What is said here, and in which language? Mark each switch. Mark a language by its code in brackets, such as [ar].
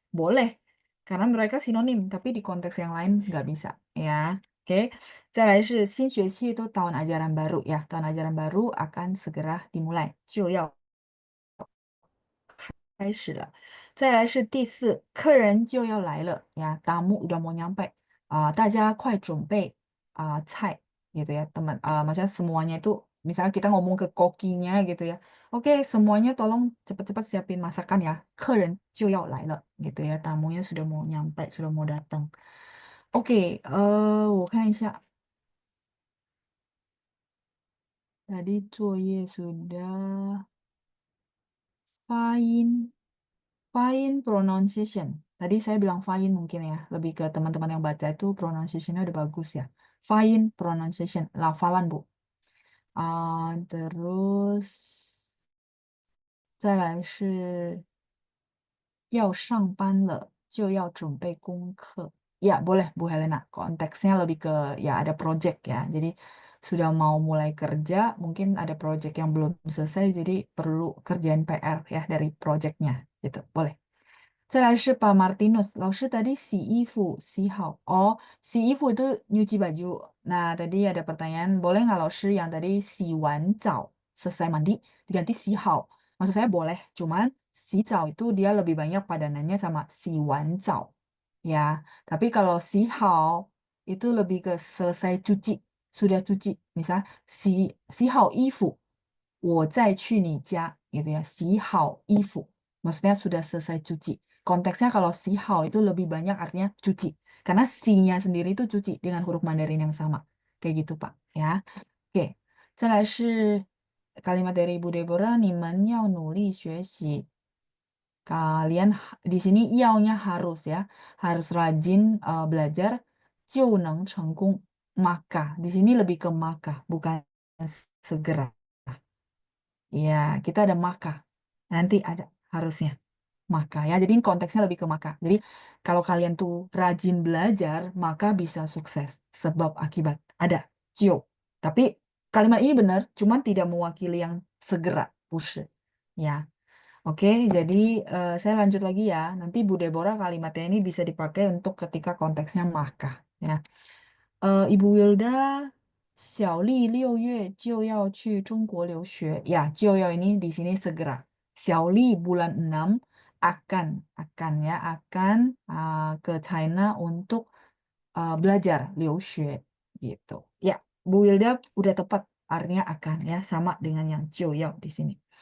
[id] Boleh, karena mereka sinonim, tapi di konteks yang lain nggak bisa. Ya, oke. [zh] 再来是新学期 [id] itu tahun ajaran baru ya. Tahun ajaran baru akan segera dimulai. [zh] 就要开始了。再来是第4，客人就要来了 ya, [id] tamu udah mau nyampe. [zh] 大家快准备菜 [id] gitu ya, teman. Maksudnya semuanya itu, misalnya kita ngomong ke kokinya gitu ya. Oke, semuanya tolong cepat-cepat siapin masakan ya. [zh] 客人就要来了 [id] gitu ya, tamunya sudah mau nyampe, sudah mau datang. [zh] Oke, 我看一下. [id] Tadi 作业 sudah. 发音 pronunciation. Tadi saya bilang 发音 mungkin ya. Lebih ke teman-teman yang baca itu pronunciation-nya udah bagus ya. 发音 pronunciation. Lafalan, Bu. [zh] Terus 再来是要上班了就要准备功课. [id] Ya, boleh Bu Helena. Konteksnya lebih ke ya ada project ya. Jadi sudah mau mulai kerja, mungkin ada project yang belum selesai, jadi perlu kerjaan PR ya dari projectnya gitu. Boleh. [zh] 再来是把 Martinus 老师 tadi 洗衣服洗好哦，洗衣服 [id] itu nyuci baju. Nah tadi ada pertanyaan, boleh nggak 老师 yang tadi 洗完澡 selesai mandi diganti 洗好? Maksud saya boleh, cuman 洗澡 itu dia lebih banyak padanannya sama 洗完澡 ya. Tapi kalau 洗好 itu lebih ke selesai cuci, sudah cuci. [zh] Misal 洗好衣服，我再去你家gitu ya. 洗好衣服 [id] maksudnya sudah selesai cuci. Konteksnya kalau 洗好 itu lebih banyak artinya cuci. Karena si-nya sendiri itu cuci dengan huruf Mandarin yang sama. Kayak gitu, Pak. Ya. Oke. [zh] 再来是 [id] kalimat dari [zh] Ibu Deborah, 你们要努力学习. [id] Kalian di sini iaunya harus ya. Harus rajin belajar. [zh] 就能成功. [id] Maka. Di sini lebih ke maka. Bukan segera. Ya, kita ada maka. Nanti ada harusnya. Maka ya. Jadi konteksnya lebih ke maka. Jadi kalau kalian tuh rajin belajar, maka bisa sukses. Sebab akibat. Ada. Cio. Tapi kalimat ini benar, cuman tidak mewakili yang segera. Push. Ya. Oke, jadi saya lanjut lagi ya. Nanti Bu Deborah kalimatnya ini bisa dipakai untuk ketika konteksnya maka. Ya. [zh] Ibu Wilda, 小丽6月就要去中国留学. [id] Ya, 就要 ini di sini segera. 小丽 bulan 6 akan ya, akan ke China untuk belajar 留学 gitu. Ya, Bu Wilda udah tepat artinya akan ya, sama dengan yang 就要 di sini.